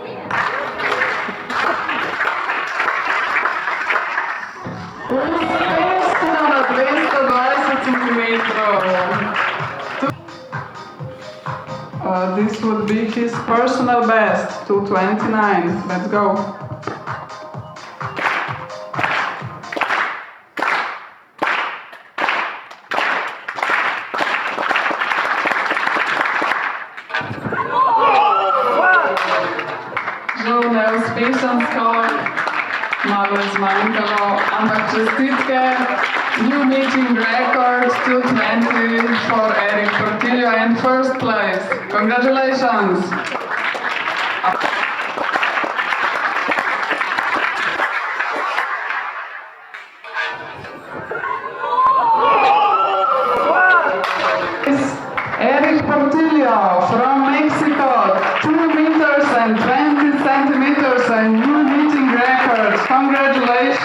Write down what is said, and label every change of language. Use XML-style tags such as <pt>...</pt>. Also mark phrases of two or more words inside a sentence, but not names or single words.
<hr>Uspješno na 220 cm.</hr> <en>This would be his personal best, 229. Let's go.</en> <sl>Neuspešen skok, malo zmanjkalo, ampak čestitke,</sl> <en>new meeting record, 220 for Erick Portillo in first place. Congratulations! Erick Portillo from Mexico, 2 meters and 20 centimeters and new meeting record.</en>